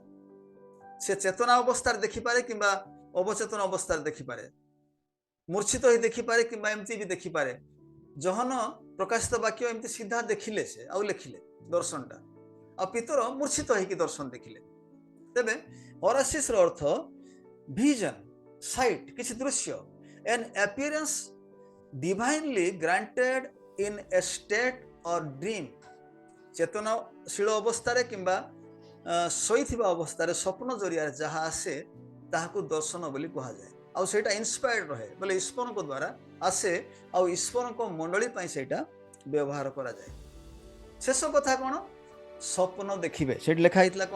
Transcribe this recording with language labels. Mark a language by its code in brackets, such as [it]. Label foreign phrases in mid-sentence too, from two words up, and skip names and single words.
[or] ସେ ଚେତନା ଅବସ୍ଥାରେ ଦେଖିପାରେ କିମ୍ବା ଅବଚେତନ ଅବସ୍ଥାରେ ଦେଖିପାରେ, ମୂର୍ଚ୍ଛିତ ହେଇ ଦେଖିପାରେ କିମ୍ବା ଏମିତି ବି ଦେଖିପାରେ। ଜହନ ପ୍ରକାଶିତ ବାକ୍ୟ ଏମିତି ସିଧା ଦେଖିଲେ ସେ ଆଉ ଲେଖିଲେ ଦର୍ଶନଟା, ଆଉ ପିତର ମୂର୍ଚ୍ଛିତ ହେଇକି ଦର୍ଶନ ଦେଖିଲେ। ତେବେ ହରାସିସ୍ର ଅର୍ଥ ଭିଜନ, ସାଇଟ୍, କିଛି ଦୃଶ୍ୟ, [en] an appearance divinely granted in a state or dream। [or] ଚେତନଶୀଳ ଅବସ୍ଥାରେ କିମ୍ବା ଶୋଇଥିବା ଅବସ୍ଥାରେ ସ୍ୱପ୍ନ ଜରିଆରେ ଯାହା ଆସେ ତାହାକୁ ଦର୍ଶନ ବୋଲି କୁହାଯାଏ। ଆଉ ସେଇଟା ଇନ୍ସପାୟର୍ଡ ରହେ, ବୋଲେ ଈଶ୍ୱରଙ୍କ ଦ୍ୱାରା ଆସେ, ଆଉ ଈଶ୍ୱରଙ୍କ ମଣ୍ଡଳୀ ପାଇଁ ସେଇଟା ବ୍ୟବହାର କରାଯାଏ। ଶେଷ କଥା କଣ? ସ୍ୱପ୍ନ ଦେଖିବେ। ସେଠି ଲେଖା ହେଇଥିଲା କଣ?